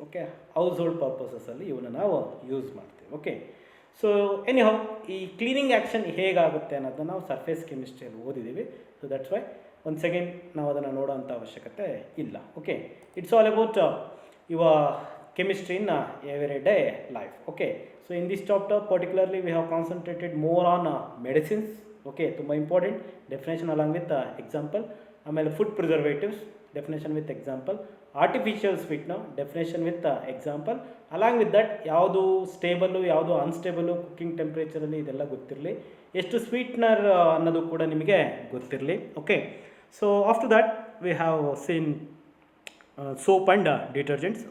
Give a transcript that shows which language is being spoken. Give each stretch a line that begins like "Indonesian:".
Kannada: Okay, house hold ಪರ್ಪಸಸಲ್ಲಿ ಇವನ್ನ ನಾವು use ಮಾಡ್ತೀವಿ. ಓಕೆ, ಸೊ ಎನಿಹೌ ಈ ಕ್ಲೀನಿಂಗ್ ಆ್ಯಕ್ಷನ್ ಹೇಗಾಗುತ್ತೆ ಅನ್ನೋದನ್ನ ನಾವು ಸರ್ಫೇಸ್ ಕೆಮಿಸ್ಟ್ರಿಯಲ್ಲಿ ಓದಿದ್ದೀವಿ.
English: so that's why
Kannada: ಒಂದು ಸೆಕೆಂಡ್ ನಾವು ಅದನ್ನು ನೋಡೋಂಥ ಅವಶ್ಯಕತೆ ಇಲ್ಲ.
English: Okay, it's all about your chemistry in everyday life. Okay, so in this chapter particularly we have concentrated more on medicines. Okay,
Kannada: ತುಂಬ
English: Important definition along with example.
Kannada: ಆಮೇಲೆ
English: Food preservatives definition with example, artificial sweetener definition with example. Along with that
Kannada: ಯಾವುದು stable ಯಾವುದು ಅನ್ಸ್ಟೇಬಲ್ಲು cooking ಟೆಂಪ್ರೇಚರಲ್ಲಿ ಇದೆಲ್ಲ ಗೊತ್ತಿರಲಿ, ಎಷ್ಟು sweetener ಅನ್ನೋದು ಕೂಡ ನಿಮಗೆ ಗೊತ್ತಿರಲಿ.
English: Okay, so after that we have seen soap and detergents.